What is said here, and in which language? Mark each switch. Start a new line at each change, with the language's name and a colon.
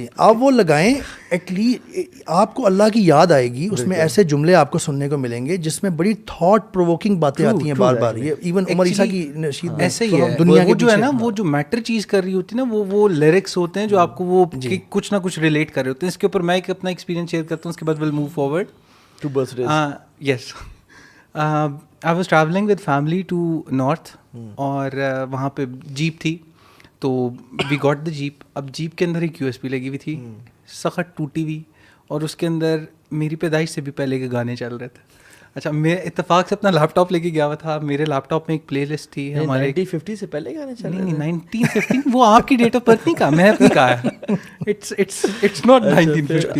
Urdu: جی آپ وہ لگائیں, ایٹ لیسٹ آپ کو اللہ کی یاد آئے گی, اس میں ایسے جملے آپ کو سننے کو ملیں گے جس میں بڑی تھاٹ پرووکنگ باتیں آتی ہیں بار بار. یہ ایون عمر عیسیٰ کی نشید ایسے ہی ہے, دنیا کے جو ہے نا, وہ جو میٹر چیز کر رہی ہوتی ہے نا, وہ لیرکس ہوتے ہیں جو آپ کو وہ کچھ نہ کچھ ریلیٹ کر رہے ہوتے ہیں. اس کے اوپر میں ایک اپنا ایکسپیرینس شیئر کرتا ہوں, اس کے بعد
English: Will move forward to birthdays. Yes, I was traveling with family to north,
Urdu: اور وہاں پہ جیپ تھی, تو
English: we got the jeep.
Urdu: اب جیپ کے اندر ایک USB لگی ہوئی تھی, سخت ٹوٹی ہوئی, اور اس کے اندر میری پیدائش سے بھی پہلے کے گانے چل رہے تھے. اچھا, میں اتفاق سے اپنا لیپ ٹاپ لے کے گیا ہوا تھا, میرے لیپ ٹاپ میں ایک پلے لسٹ تھی ہمارے 1950 سے پہلے گانے چل رہے. نہیں 1950, وہ آپ کی ڈیٹ آف برتھ نہیں کہا, میں اپنی کہا ہے,
English: It's not 1950.